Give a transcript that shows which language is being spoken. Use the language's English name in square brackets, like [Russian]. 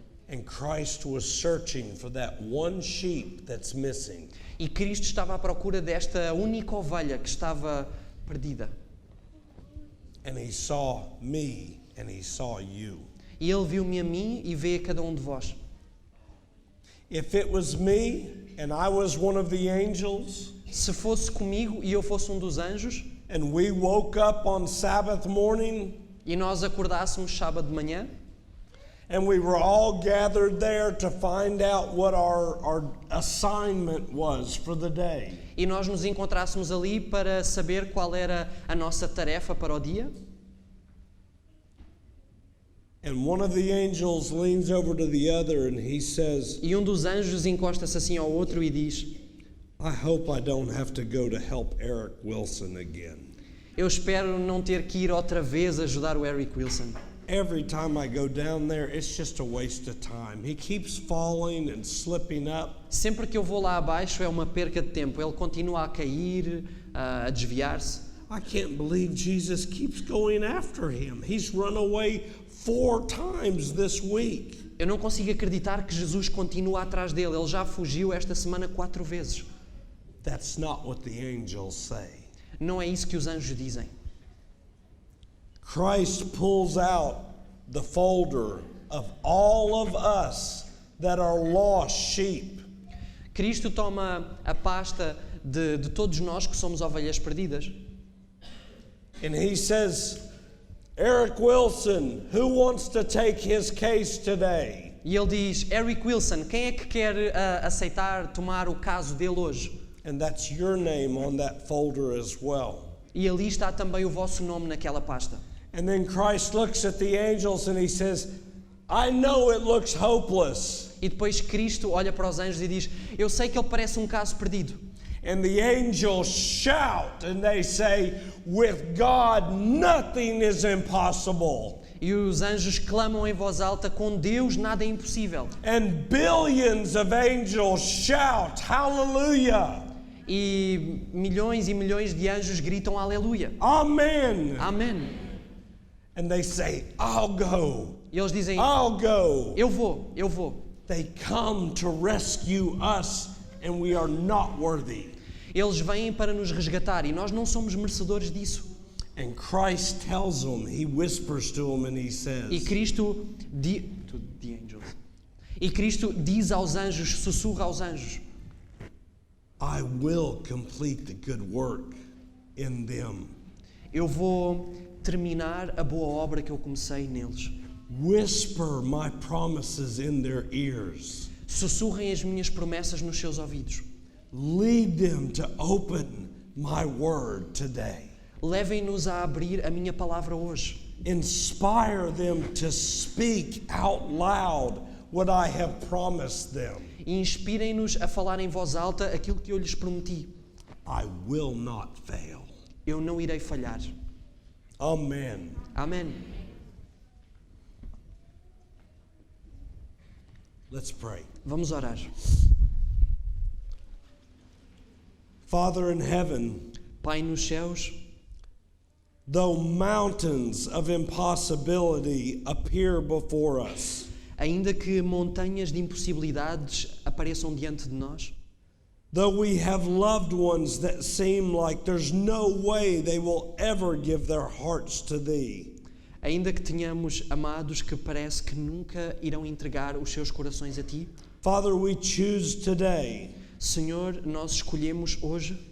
[English] And Christ was searching for that one sheep that's missing. [Portuguese] E Cristo estava à procura desta única ovelha que estava perdida. [English] And he saw me and he saw you. [Portuguese] E ele viu-me a mim e vê a cada um de vós. [English] If it was me and I was one of the angels, [Portuguese] Se fosse comigo e eu fosse um dos anjos, [English] and we woke up on Sabbath morning, [Portuguese] e nós acordássemos sábado de manhã, [English] and we were all gathered there to find out what our assignment was for the day. [Portuguese] e nós nos encontrássemos ali para saber qual era a nossa tarefa para o dia, [English] And one of the angels leans over to the other and he says, [Portuguese] e um dos anjos encosta-se assim ao outro e diz: [English] I hope I don't have to go to help Eric Wilson again. [Portuguese] eu espero não ter que ir outra vez ajudar o Eric Wilson. [English] Every time I go down there, it's just a waste of time. He keeps falling and slipping up. [Portuguese] Sempre que eu vou lá abaixo é uma perca de tempo. Ele continua a cair, a desviar-se. [English] I can't believe Jesus keeps going after him. He's run away 4 times this week. [Portuguese] Eu não consigo acreditar que Jesus continua atrás dele. Ele já fugiu esta semana 4 vezes. [English] That's not what the angels say. [Portuguese] Não é isso que os anjos dizem. [English] Christ pulls out the folder of all of us that are lost sheep. [Portuguese] Cristo toma a pasta de todos nós que somos ovelhas perdidas. [English] And he says, Eric Wilson, who wants to take his case today? [Portuguese] E ele diz, Eric Wilson, quem é que quer aceitar tomar o caso dele hoje? [English] And that's your name on that folder as well. [Portuguese] E ali está também o vosso nome naquela pasta. [English] And then Christ looks at the angels and he says, I know it looks hopeless. [Portuguese] E depois Cristo olha para os anjos e diz, eu sei que ele parece um caso perdido. [English] And the angels shout and they say, with God nothing is impossible. [Portuguese] E os anjos clamam em voz alta, com Deus nada é impossível. [English] And billions of angels shout, hallelujah. [Portuguese] E milhões de anjos gritam aleluia. [English] Amen. [Portuguese] Amém. [English] And they say, I'll go. [Portuguese] E eles dizem, [English] I'll go. [Portuguese] eu vou. [English] They come to rescue us and we are not worthy. [Portuguese] Eles vêm para nos resgatar e nós não somos merecedores disso. [English] And Christ tells them, he whispers to them and he says, [Portuguese] E Cristo diz aos anjos, sussurra aos anjos, [English] I will complete the good work in them. [Portuguese] eu vou terminar a boa obra que eu comecei neles. [English] Whisper my promises in their ears. [Portuguese] Sussurrem as minhas promessas nos seus ouvidos. [English] Lead them to open my word today. [Portuguese] Levem-nos a abrir a minha palavra hoje. [English] Inspire them to speak out loud what I have promised them. [Portuguese] E inspirem-nos a falar em voz alta aquilo que eu lhes prometi. [English] I will not fail. [Portuguese] Eu não irei falhar. [English] Amen. [Portuguese] Amém. [English] Let's pray. [Portuguese] Vamos orar. [English] Father in heaven, [Portuguese] Pai nos céus, [English] though mountains of impossibility appear before us, [Portuguese] ainda que montanhas de impossibilidades apareçam diante de nós, [English] though we have loved ones that seem like there's no way they will ever give their hearts to Thee, [Portuguese] ainda que tenhamos amados que parece que nunca irão entregar os seus corações a Ti, [English] Father, we choose today, [Portuguese] Senhor, nós escolhemos hoje,